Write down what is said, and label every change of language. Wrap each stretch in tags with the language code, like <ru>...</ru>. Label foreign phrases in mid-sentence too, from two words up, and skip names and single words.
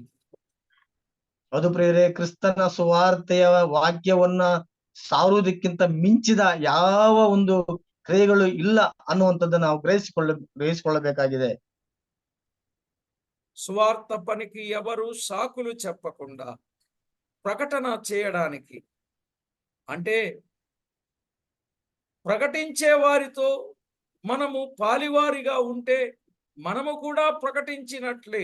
<kn>ಅದು ಪ್ರಿಯರೇ, ಕ್ರಿಸ್ತನ ಸುವಾರ್ತೆಯ ವಾಕ್ಯವನ್ನ ಸಾರುವುದಕ್ಕಿಂತ ಮಿಂಚಿದ ಯಾವ ಒಂದು ಕ್ರಿಯೆಗಳು ಇಲ್ಲ ಅನ್ನುವಂಥದ್ದನ್ನು ನಾವು ಗ್ರಹಿಸಿಕೊಳ್ಳಬೇಕಾಗಿದೆ.</kn> <te>సువార్త పనికి ఎవరు సాకులు చెప్పకుండా ప్రకటన చేయడానికి, అంటే ప్రకటించే వారితో మనము పాలివారిగా ఉంటే మనము కూడా ప్రకటించినట్లే.</te>